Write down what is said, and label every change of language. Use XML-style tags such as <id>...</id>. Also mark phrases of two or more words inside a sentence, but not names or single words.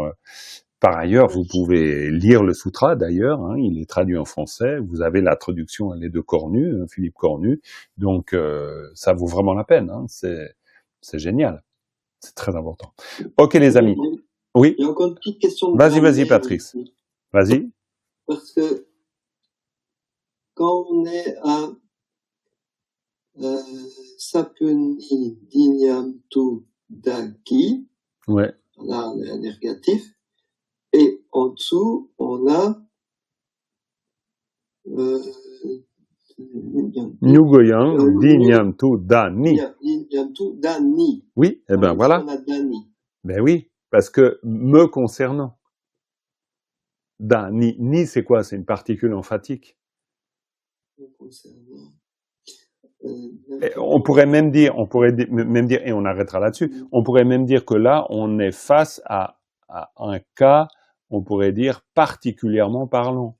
<fr>C'est vraiment Par ailleurs, vous pouvez lire le sutra, d'ailleurs, hein, il est traduit en français, vous avez la traduction, elle est de Cornu, Philippe Cornu, donc ça vaut vraiment la peine, hein, c'est génial, c'est très important. Ok les amis, oui, Il y a encore une petite question de vas-y, grammaire Patrice, ici. vas-y. Parce que quand on est à</fr> <bo>sapeni dinyamtu daki,</bo> <fr>Ouais. là on est un négatif, et en dessous on a</fr> <bo>Nyugoyan dinyamtu dani. Dinyamtu dani.</bo> <fr>Oui, eh ben voilà. On a dani. Ben oui, parce que me concernant. Dani, ni c'est quoi? C'est une particule emphatique. Me concernant. Et on pourrait même dire, et on arrêtera là-dessus, on pourrait même dire que là, on est face à un cas, on pourrait dire particulièrement parlant.</fr>